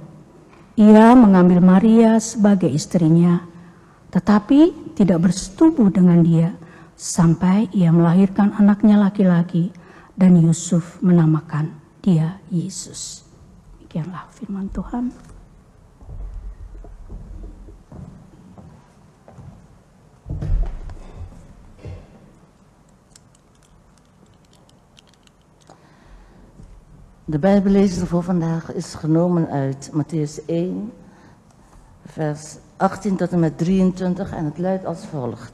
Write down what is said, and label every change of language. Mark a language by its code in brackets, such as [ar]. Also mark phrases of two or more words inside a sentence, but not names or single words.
[id] Ia mengambil Maria sebagai istrinya, tetapi tidak bersetubuh dengan dia sampai ia melahirkan anaknya laki-laki, dan Yusuf menamakan dia Yesus. Demikianlah firman Tuhan. [nl] De Bijbellezing voor vandaag is genomen uit Mattheüs 1, vers 18 tot en met 23 en het luidt als volgt.